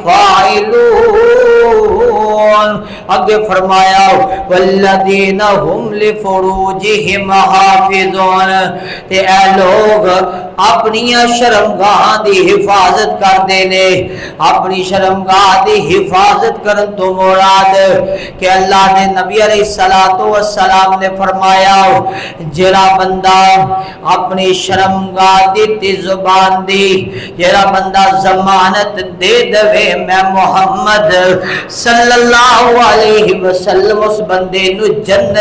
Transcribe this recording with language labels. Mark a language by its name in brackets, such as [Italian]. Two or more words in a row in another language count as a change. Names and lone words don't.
[Arabic] فاعلون، [Punjabi] اگے فرمایا [Arabic] والذین هم لفروجہم حافظون، [Punjabi] تے اے لوگ اپنی شرمگاہ دی حفاظت کر دینے، اپنی شرمگاہ دی حفاظت کرن تو مراد کہ اللہ نے نبی علیہ السلام نے فرمایا جڑا بندہ اپنی شرمگاہ دی زبان دی جڑا بندہ ضمانت دے دوے میں محمد صلی اللہ علیہ وسلم اس بندے نو جنت